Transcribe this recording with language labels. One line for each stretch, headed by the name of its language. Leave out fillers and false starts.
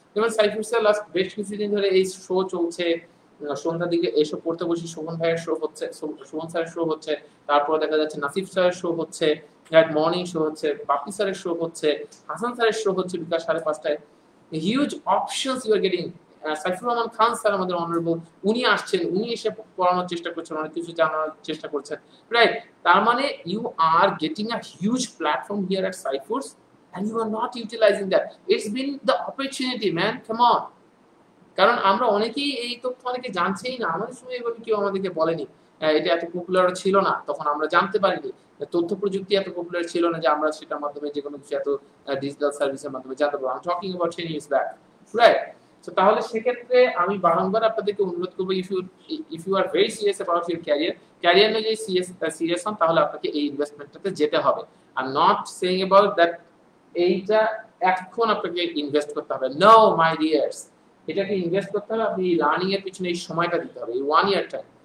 Bangla: যেমন Saifur sir last বেশ কিছুদিন ধরে এই শো চলছে, সন্ধ্যার দিকে এসব পড়তে বসি, শোভন ভাইয়ের শো হচ্ছে, শোভন স্যারের শো হচ্ছে, তারপর দেখা যাচ্ছে নাসিফ স্যারের শো হচ্ছে, রাইট, মর্নিং শো হচ্ছে, বাপি স্যারের শো হচ্ছে, হাসান স্যারের শো হচ্ছে বিকাল 5:30টায়।
English: Huge options you are getting.
Bangla: Saifur Rahman Khan sir আমাদের অনারেবল, উনি আসছেন, উনি এসে পড়ানোর চেষ্টা করছেন, অনেক কিছু জানার চেষ্টা করছেন, রাইট?
English: তার মানে you are getting a huge platform here at Saifur's and you are not utilizing that. It's been the opportunity, man, come on.
Bangla: কারণ আমরা অনেকেই এই তথ্য অনেকে জানছেই না, আমাদের সময় এভাবে কেউ আমাদেরকে বলেনি, এটা এত পপুলার ছিল না, তখন আমরা জানতে পারিনি, তথ্য প্রযুক্তি এত পপুলার ছিল না যে আমরা সেটার মাধ্যমে যে কোনো কিছু এত ডিজিটাল সার্ভিসের মাধ্যমে জানতে পারবো।
English: I'm talking about 10 years back, right?
Bangla: So তাহলে সেক্ষেত্রে আমি বারংবার আপনাদেরকে অনুরোধ করবো,
English: if you are very serious about your career
Bangla: নিয়ে যদি সিরিয়াস হন তাহলে আপনাকে এই ইনভেস্টমেন্টটাতে যেতে হবে।
English: I'm not saying about that
Bangla: এইটা এখন আপনাকে ইনভেস্ট করতে হবে,
English: no my dears,
Bangla: এটাকে ইনভেস্ট করতে হবে, আপনি লার্নিং এর পিছনে এই সময়টা দিতে হবে, এই 1 ইয়ার টাইম।